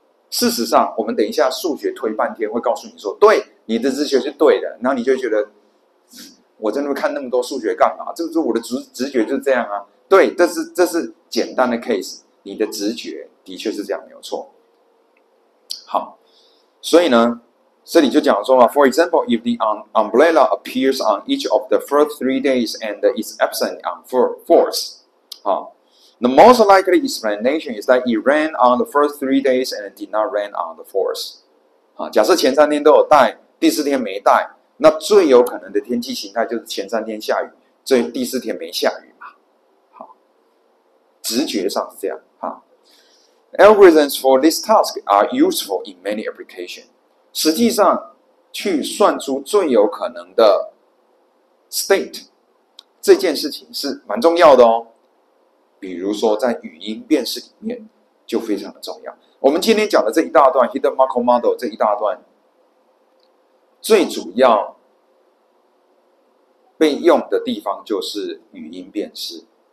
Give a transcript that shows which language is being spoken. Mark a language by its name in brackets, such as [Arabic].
[Chinese] 事实上，我们等一下数学推半天会告诉你说，对，你的直觉是对的，然后你就会觉得，我在那边看那么多数学干嘛？这是我的直觉就是这样啊。对，这是简单的 case， 你的直觉的确是这样，没有错。好，所以呢，这里就讲说嘛 [English] ，For example, if the umbrella appears on each of the first 3 days and is absent on fourth， The most likely explanation is that it rained on the first 3 days and did not rain on the fourth。 [Chinese] 假设前3天都有带，第4天没带，那最有可能的天气形态就是前3天下雨，第4天没下雨嘛。好，直觉上是这样。 [English] Algorithms for this task are useful in many applications。 [Chinese] 实际上，去算出最有可能的 state 这件事情是蛮重要的哦。比如说在语音辨识里面就非常的重要。我们今天讲的这一大段 Hidden Markov Model 这一大段，最主要被用的地方就是语音辨识。